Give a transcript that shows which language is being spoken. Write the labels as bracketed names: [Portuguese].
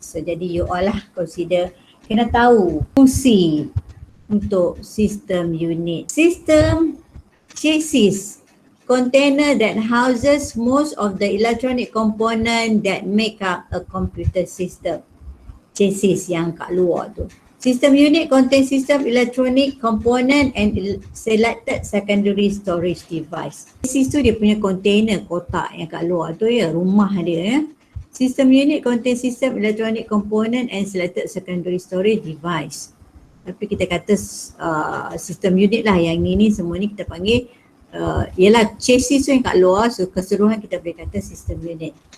[Malay] So jadi you all lah consider kena tahu fungsi untuk system unit. [English] System chassis, container that houses most of the electronic component that make up a computer system. [Malay] Chassis yang kat luar tu. [English] System unit contain system electronic component and selected secondary storage device. [Malay] Chassis tu dia punya container, kotak yang kat luar tu ya, rumah dia ya. [English] System unit contain system electronic component and selected secondary storage device. [Malay] Tapi kita kata system unit lah, yang ini semua ni kita panggil ialah chassis tu yang kat luar, so keseluruhan kita boleh kata system unit.